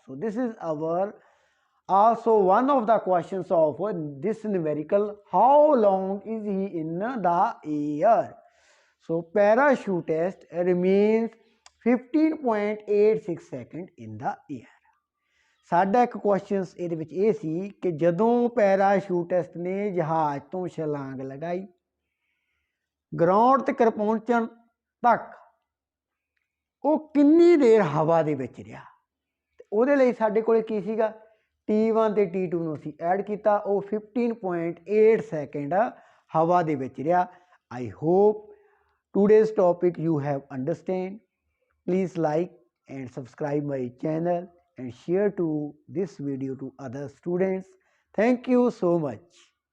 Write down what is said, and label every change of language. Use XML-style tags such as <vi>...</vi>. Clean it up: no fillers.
<en>So this is our also one of the questions of this numerical. How long is he in the air? So parachutist remains 15.86 seconds in the air.</en> <pa>ਸਾਡਾ ਇੱਕ question ਇਹਦੇ ਵਿੱਚ ਇਹ ਸੀ ਕਿ ਜਦੋਂ ਪੈਰਾਸ਼ੂਟਿਸਟ ਨੇ ਜਹਾਜ਼ ਤੋਂ ਛਲਾਂਗ ਲਗਾਈ, ਗਰਾਊਂਡ ਤੱਕ ਪਹੁੰਚਣ ਤੱਕ ਉਹ ਕਿੰਨੀ ਦੇਰ ਹਵਾ ਦੇ ਵਿੱਚ ਰਿਹਾ। ਉਹਦੇ ਲਈ ਸਾਡੇ ਕੋਲ ਕੀ ਸੀਗਾ, T1 ਤੇ T2 ਨੂੰ ਅਸੀਂ ਐਡ ਕੀਤਾ, ਉਹ 15.8 ਸੈਕਿੰਡ ਹਵਾ ਦੇ ਵਿੱਚ ਰਿਹਾ।</pa> <en>I hope today's topic you have understand. Please like and subscribe my channel and share to this video to other students. Thank you so much.</en>